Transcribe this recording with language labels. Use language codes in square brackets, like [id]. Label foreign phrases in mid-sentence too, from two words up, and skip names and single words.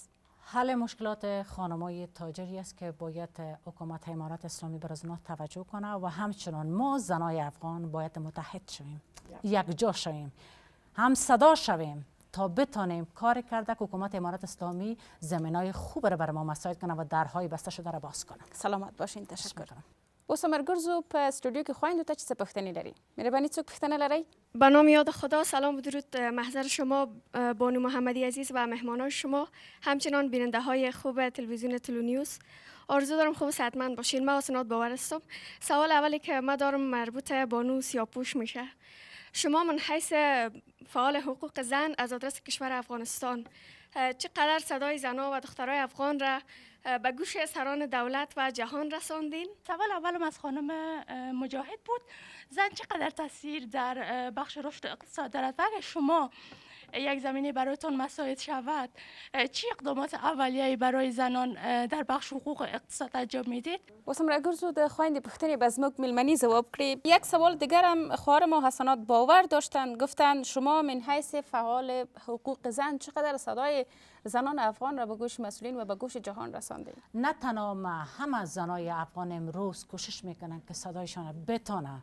[fa] حل مشکلات خانمای تاجری است که باید حکومت امارات اسلامی بر زنان توجه کنه و همچنان ما زنای افغان باید متحد شویم، یک جا شویم، هم صدا شویم تا بتانیم کار کرده که حکومت امارات اسلامی زمینای خوب را بر ما مساعد کنه و درهای بسته شده را باز کنه. سلامت باشین. تشکر. [ps] اوس مرګرزو په استودیو کې خويندو ته څه پوښتنې لري؟ مهرباني څوک پوښتنه لري؟ [fa] به نام یاد خدا. سلام و درود محضر شما بانو محمدی عزیز و مهمانان شما، همچنان بیننده های خوب تلویزیون تلونیوز. آرزو دارم خوب صحتمند باشین. من اسناد باور هستم. سوال اولی که من دارم مربوط بانو سیاهپوش میشه. شما من حیث فعال حقوق زن از آدرس کشور افغانستان چقدر صدای زنها و دخترای افغان را به گوش سران دولت و جهان رساندین؟ سوال اولم از خانم مجاهد بود. زن چقدر تاثیر در بخش رشد اقتصاد دارد و اگر شما یک زمینه برایتان مساعد شود، چی اقدامات اولیه‌ای برای زنان در بخش حقوق اقتصاد انجام میدید؟ [ps] اوس مرګرزو د خويندې پوښتنې به زموږ میلمنې ځواب کړي. [fa] یک سوال دیگر هم خواهر ما حسنات باور داشتن، گفتن شما من حیث فعال حقوق زن چقدر صدای زنان افغان را به گوش مسئولین و به گوش جهان رساندید؟ نه تنها ما، همه زنای افغان امروز کوشش میکنن که صدایشان بتونه.